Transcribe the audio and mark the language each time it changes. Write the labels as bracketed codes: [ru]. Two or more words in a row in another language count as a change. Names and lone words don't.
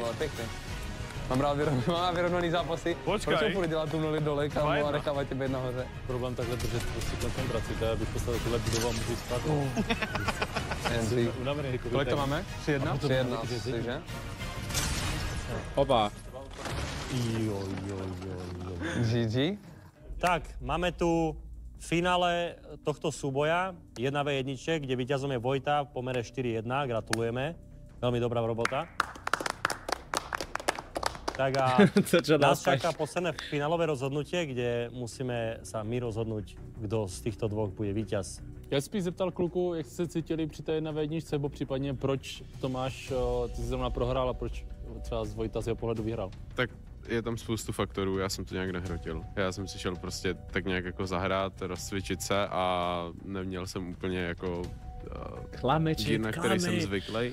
[cs] Pěkný. Mám rád vyrovnaný zápasy. [sk] Počkaj. [cs] Proč furt dělat tu nuli dole, kámo, a nechávat tě být nahoře? Problém takhle držet prostě koncentraci, to je, abych postavil tuhle budovu a můžu spát. Unavený, jako Kolik to máme? 3-1? 3-1, že? Opa. GG. [sk] Tak, máme tu finále tohto súboja 1v1, kde víťazom je Vojta v pomere 4-1. Gratulujeme. Veľmi dobrá robota. Tak a nás čaká posledné finálové rozhodnutie, kde musíme sa my rozhodnúť, kdo z týchto dvoch bude víťaz. [cs] Já spíš zeptal kluku, jak se cítili při té 1v1, nebo případně proč Tomáš, ty jsi zrovna prohrál a proč třeba z Vojta z jeho pohledu vyhrál? Tak je tam spoustu faktorů, já jsem to nějak nehrotil. Já jsem si šel prostě tak nějak jako zahrát, rozcvičit se a neměl jsem úplně jako díl, na který jsem zvyklý.